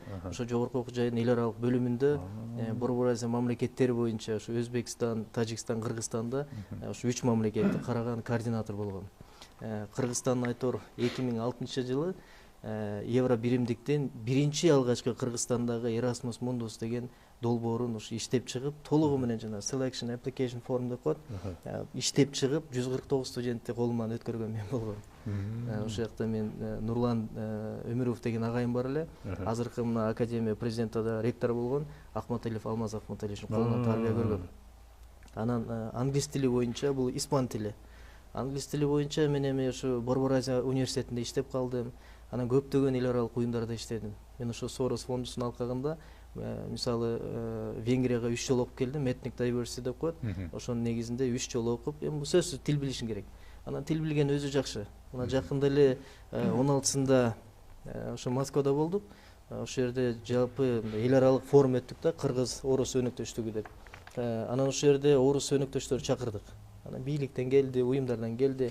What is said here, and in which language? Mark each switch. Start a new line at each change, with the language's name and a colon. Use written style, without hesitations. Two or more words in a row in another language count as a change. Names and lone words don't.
Kyrgyz: Ошо жогорку окуу жайынын эл аралык бөлүмүндө Борбор Азия мамлекеттери боюнча ошо Өзбекстан, Тажикстан, Кыргызстанда ошо 3 мамлекетти караган координатор болгом. Кыргызстан айтор 2006-жылы евро биримдиктен биринчи алгачкы Кыргызстандагы Erasmus Mundus деген долбоорун ушу иштеп чыгып, толугу менен жана
English: selection application form
Kyrgyz: деп коет. Иштеп чыгып 149 студентти колуман өткөргөн мен болгом. Ошол жакта мен Нурлан Өмүров деген агайым бар эле. Азыркы мына академия президентада ректор болгон Ахматалиев Алмаз Ахматалиевичтин колунан тарбия көргөм. Анан англис тили боюнча бул испан тили. Англис тили боюнча мен эми ошо Борбор Азия университетинде иштеп калдым. Анан көптөгөн эл аралык уюмдарда иштедим. Мен ошо Soros фондусунун алкагында мисалы Венгрияга 3 жолу окуп келдим,
English: ethnic diversity
Kyrgyz: деп коет. Ошонун негизинде 3 жолу окуп, эми бул сөзсүз тил билишиң керек. Анан тил билген өзү жакшы. Мына жакында эле 16-сында ошо Москвада болдук. Ошол жерде жалпы эл аралык форум өттүк да, кыргыз орус өнөктөштүгү деп. Анан ошол жерде орус өнөктөштөрү чакырдык. Анан бийликтен келди, уюмдардан келди.